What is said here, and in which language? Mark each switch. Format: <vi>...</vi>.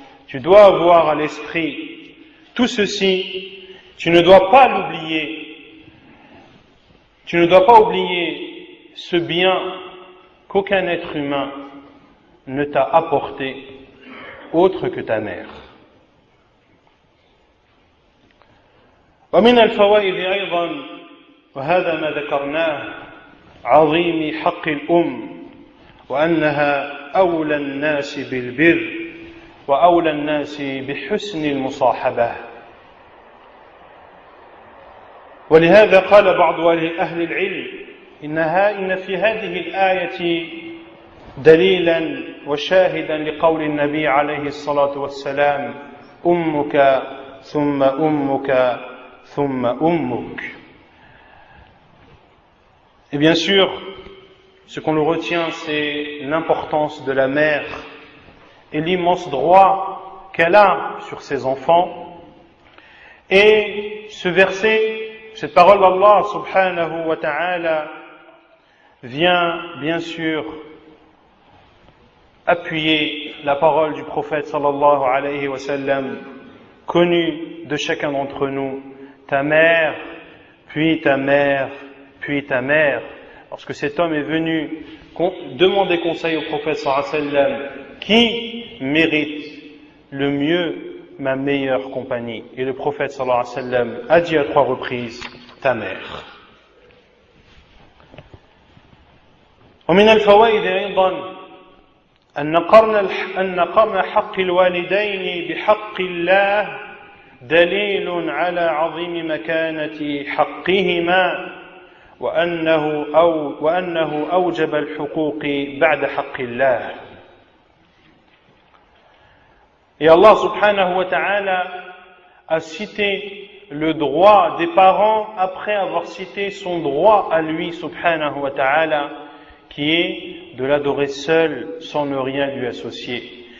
<fr>Tu dois avoir à l'esprit tout ceci, tu ne dois pas l'oublier. Tu ne dois pas oublier ce bien qu'aucun être humain ne t'a apporté autre que ta mère.</fr> <ar>ومن الفوائد أيضا وهذا ما ذكرناه عظيم حق الأم وأنها أولى الناس بالبر وأولى الناس بحسن المصاحبة. ولهذا قال بعض أهل العلم إن في هذه الآية دليلا وشاهدا لقول النبي عليه الصلاة والسلام أمك ثم أمك ثم أمك.</ar> <fr>Et bien sûr, ce qu'on le retient, c'est l'importance de la mère et l'immense droit qu'elle a sur ses enfants. Et ce verset, cette parole d'Allah subhanahu wa ta'ala vient bien sûr appuyer la parole du prophète sallallahu alayhi wa sallam, connue de chacun d'entre nous: ta mère, puis ta mère, puis ta mère. Lorsque cet homme est venu demander conseil au prophète sallallahu alayhi wa sallam, qui mérite le mieux ma meilleure compagnie? Et le prophète sallallahu alayhi wa sallam a dit à 3 reprises: ta mère.</fr> <ar>ومن الفوائد أيضا أن قرن حق الوالدين بحق الله دليل على عظيم مكانة حقهما وأنه أوجب الحقوق بعد حق الله.</ar> <fr>Et Allah subhanahu wa ta'ala a cité le droit des parents après avoir cité son droit à lui subhanahu wa ta'ala, qui est de l'adorer seul sans ne rien lui associer.</fr>